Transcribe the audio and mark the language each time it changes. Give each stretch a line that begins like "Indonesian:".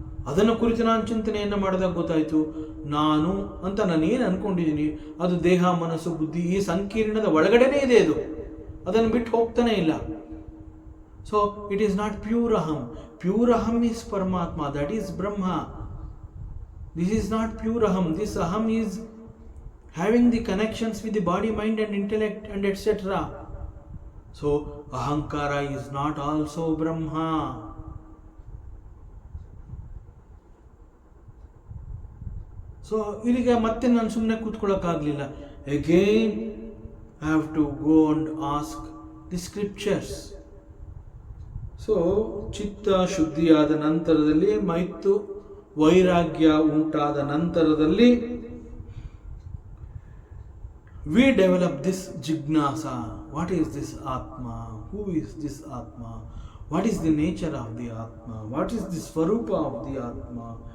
Kannada: ಅದನ್ನು ಕುರಿತು ನಾನು ಚಿಂತನೆಯನ್ನು ಮಾಡಿದಾಗ ಗೊತ್ತಾಯಿತು ನಾನು ಅಂತ ನಾನೇನು ಅಂದ್ಕೊಂಡಿದ್ದೀನಿ ಅದು ದೇಹ ಮನಸ್ಸು ಬುದ್ಧಿ ಈ ಸಂಕೀರ್ಣದ ಒಳಗಡೆನೇ ಇದೆ, ಅದು ಅದನ್ನು ಬಿಟ್ಟು ಹೋಗ್ತಾನೆ ಇಲ್ಲ.
English: So it is not pure ಅಹಂ. Pure ಅಹಂ is ಪರಮಾತ್ಮ, that is Brahma. This is not pure aham. This aham is having the connections with the body, mind and intellect and etc. So ahankara is not also Brahma.
Kannada: So ಇಲ್ಲಿಗೆ ಮತ್ತೆ ನಾನು ಸುಮ್ಮನೆ ಕೂತ್ಕೊಳ್ಳೋಕ್ಕಾಗಲಿಲ್ಲ.
English: Again I have to go and ask the scriptures.
Kannada: So ಚಿತ್ತ ಶುದ್ಧಿಯಾದ ನಂತರದಲ್ಲಿ ಮೈತ್ತು ವೈರಾಗ್ಯ ಉಂಟಾದ ನಂತರದಲ್ಲಿ
English: we develop this jignasa. What is this Atma? Who is this Atma? What is the nature of the Atma? What is the Swarupa of the Atma?